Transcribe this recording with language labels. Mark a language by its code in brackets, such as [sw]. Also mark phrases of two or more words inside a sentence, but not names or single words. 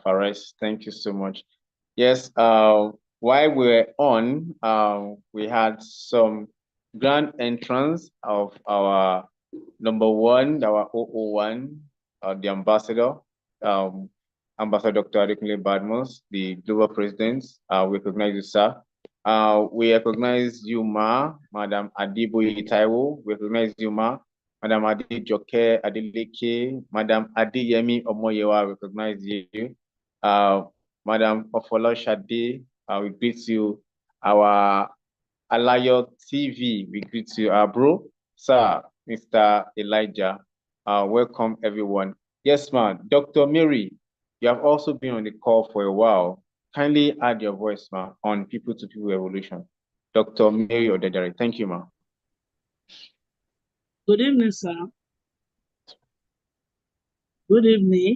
[en] Fares. Thank you so much. Yes, while we're on, we had some grand entrance of our number one, our 001, the ambassador, Ambassador Dr. Adekunle Badmus, the global president. We recognize you, sir. We recognize you, Ma, Madam Adiboye Taiwo. We recognize you, Ma. Madam Adejoke Adeleke, Madam Adeyemi Omoyewa, we recognize you. Madam Ofolo Shade, we greet you. Our Alayo TV, we greet you. Bro, sir, Mr. Elijah, welcome everyone. Yes, ma'am. Dr. Mary, you have also been on the call for a while. Kindly add your voice, ma'am, on People to People Revolution. Dr. Mary Odedere, thank you, ma'am. Good evening, sir. Good evening.